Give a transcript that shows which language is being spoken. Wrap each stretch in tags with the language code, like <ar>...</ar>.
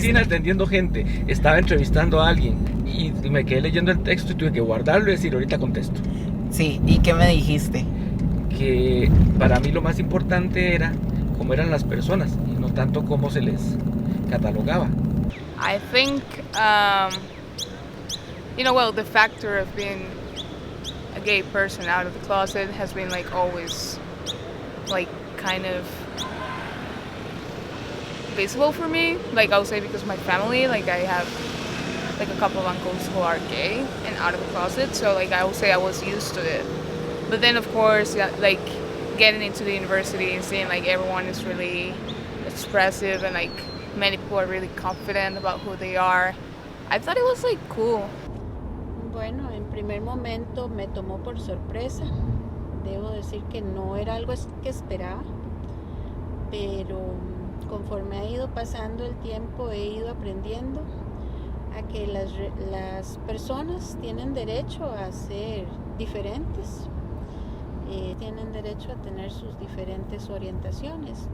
<es>oficina atendiendo gente. Estaba entrevistando a alguien y me quedé leyendo el texto y tuve que guardarlo y decir, ahorita contesto. Sí, ¿y qué me dijiste? Que para mí lo más importante era cómo eran las personas y no tanto cómo se les catalogaba.</es> <en>I think, well, the factor of being a gay person out of the closet has been like always like kind of visible for me. Like I would say because my family, like I have like a couple of uncles who are gay and out of the closet, so like I would say I was used to it. But then of course, yeah, like getting into the university and seeing like everyone is really expressive and like many people are really confident about who they are, I thought it was like cool.</en> <es>Bueno, en primer momento me tomó por sorpresa. Debo decir que no era algo que esperaba, pero conforme ha ido pasando el tiempo he ido aprendiendo a que las personas tienen derecho a ser diferentes, tienen derecho a tener sus diferentes orientaciones.</es>